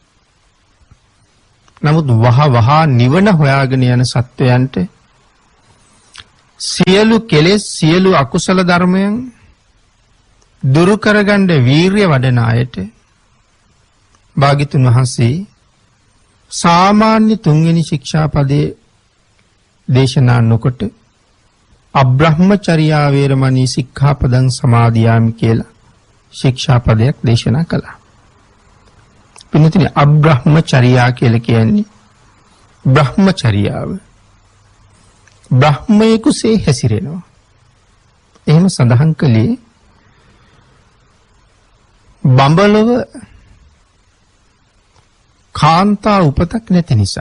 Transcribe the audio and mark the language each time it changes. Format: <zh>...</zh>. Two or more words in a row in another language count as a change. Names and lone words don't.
<si>නමුත් වහ නිවන හොයාගෙන යන සත්වයන්ට සියලු කෙලෙස් සියලු අකුසල ධර්මයන් දුරු කරගන්න වීරිය වඩන අයට භාග්‍යතුන් වහන්සේ සාමාන්‍ය තුන්වෙනි ශික්ෂාපදයේ දේශනා නොකොට</si> <pi>අබ්‍රහ්මචර්යා වේරමණී සික්ඛාපදං සමාදියාමි</pi> <si>කියලා ශික්ෂාපදයක් දේශනා කළා. පින්නතුනි අබ්‍රහ්මචර්යා කියලා කියන්නේ බ්‍රහ්මචර්යාව. බ්‍රහ්මයෙකුසේ හැසිරෙනවා. එහෙම සඳහන් කළේ බඹලව කාන්තා උපතක් නැති නිසා.</si>